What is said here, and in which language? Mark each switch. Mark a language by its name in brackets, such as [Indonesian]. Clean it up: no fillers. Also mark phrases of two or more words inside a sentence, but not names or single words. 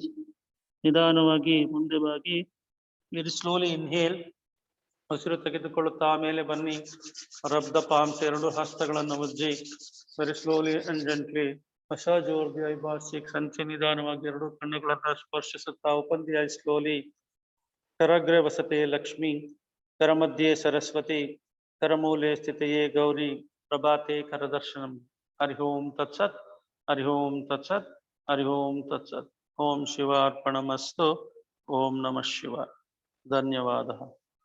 [Kannada] ನಿಧಾನವಾಗಿ ಮುಂದೆ ಬಾಗಿ. [English] Very slowly inhale. [Kannada] ಉಸಿರು ತೆಗೆದುಕೊಳ್ಳುತ್ತಾ ಆಮೇಲೆ ಬನ್ನಿ. [English] Rub the palms, [Kannada] 2 ಹಸ್ತಗಳನ್ನು ಉಜ್ಜಿ. [English] Very slowly and gently massage over the eyeballs, cheeks, and chin. [Kannada] ನಿಧಾನವಾಗಿ 2 ಕಣ್ಣುಗಳನ್ನು ಸ್ಪರ್ಶಿಸುತ್ತಾ. [English] Open the eyes slowly. [Sanskrit] ಕರಗ್ರೆ ವಸತೆ ಲಕ್ಷ್ಮಿ. ಕರಮಧ್ಯೆ ಸರಸ್ವತಿ. ಕರಮೂಲೆ ಸ್ಥಿತೆಯೇ ಗೌರಿ. ಪ್ರಭಾತೆ ಕರದರ್ಶನಂ. ಹರಿ ಓಂ ತತ್ಸತ್. ಹರಿ ಓಂ ತತ್ಸತ್. ಹರಿ ಓಂ ತತ್ಸತ್. ಓಂ ಶಿವಾರ್ಪಣಮಸ್ತು. ಓಂ ನಮಃ ಶಿವಾಯ. [Kannada] ಧನ್ಯವಾದ.